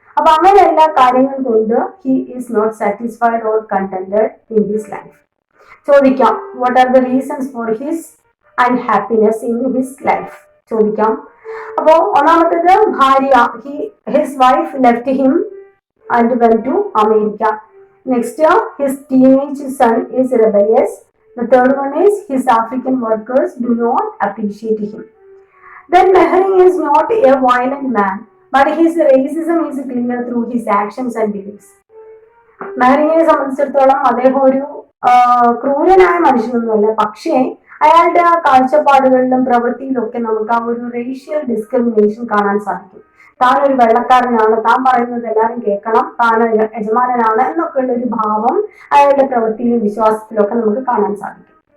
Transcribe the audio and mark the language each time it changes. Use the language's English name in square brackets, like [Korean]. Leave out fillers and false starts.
[Malayalam] അപ്പൊ അങ്ങനെ എല്ലാ കാര്യങ്ങൾ കൊണ്ട് [English] He is not satisfied or contented in his life. ചോദിക്കാം, what are the reasons for his unhappiness in his life? ചോദിക്കാം. [Malayalam] അപ്പോ ഒന്നാമത്തേത് ഭാര്യ, [English] His wife left him and went to America. Next, his teenage son is rebellious. The third one is his African workers do not appreciate him. Then Mehri is not a violent man, but his racism is clear through his actions and beliefs. [Malayalam] മെഹറിനെ സംബന്ധിച്ചിടത്തോളം അദ്ദേഹം ഒരു ക്രൂരനായ മനുഷ്യനൊന്നുമല്ല, പക്ഷേ അയാളുടെ ആ കാഴ്ചപ്പാടുകളിലും പ്രവൃത്തിയിലും ഒക്കെ നമുക്ക് ആ ഒരു റേഷ്യൽ ഡിസ്ക്രിമിനേഷൻ കാണാൻ സാധിക്കും. താൻ ഒരു വെള്ളക്കാരനാണ്, താൻ പറയുന്നത് എല്ലാവരും കേൾക്കണം, താൻ യജമാനനാണ് എന്നൊക്കെ ഉള്ള ഒരു ഭാവം അയാളുടെ പ്രവൃത്തിയിലും വിശ്വാസത്തിലും ഒക്കെ നമുക്ക് കാണാൻ സാധിക്കും.